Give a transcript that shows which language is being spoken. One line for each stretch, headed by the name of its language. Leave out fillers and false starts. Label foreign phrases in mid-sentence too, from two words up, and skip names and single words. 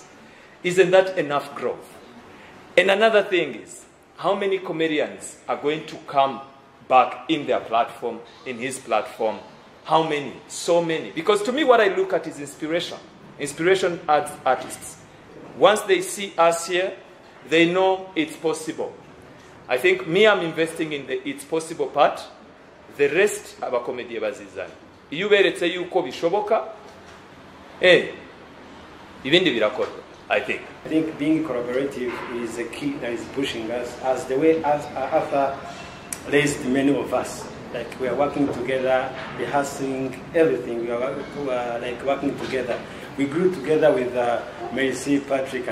English: Isn't that enough growth? And another thing is, how many comedians are going to come back in their platform, in his platform? How many? So many. Because to me, what I look at is inspiration. Inspiration adds artists. Once they see us here, they know it's possible. I think I'm investing in the it's possible part. The rest of our comedy
Rundi: bazizana. Iyo beretse yuko bishoboka, ibindi birakorwa,
English: I think. I think being collaborative is a key that is pushing us, as the way as Arthur raised many of us. Like, we are working together, rehearsing everything. We are like working together. We grew together with Merci, Patrick, and others.